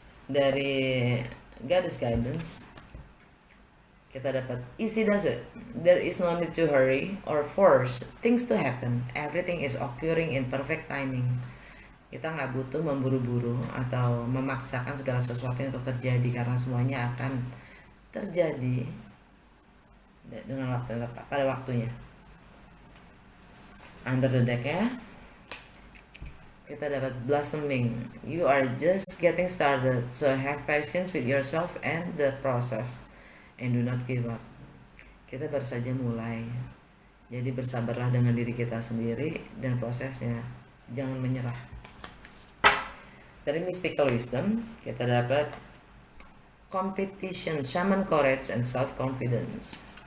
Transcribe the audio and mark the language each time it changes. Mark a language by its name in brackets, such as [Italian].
[Indonesian] Dari Goddess Guidance kita dapat [English] easy does it. There is no need to hurry or force things to happen. Everything is occurring in perfect timing. [Indonesian] Kita nggak butuh memburu-buru atau memaksakan segala sesuatu untuk terjadi, karena semuanya akan terjadi dengan waktu yang tepat, pada waktunya. [English] Under the deck [Indonesian] ya, kita dapat blossoming. [English] You are just getting started, so have patience with yourself and the process, and do not give up. [Indonesian] Kita baru saja mulai, jadi bersabarlah dengan diri kita sendiri dan prosesnya, jangan menyerah. [English] Dari Mystical Wisdom [Indonesian] kita dapat [English] competition, shaman courage, and self-confidence.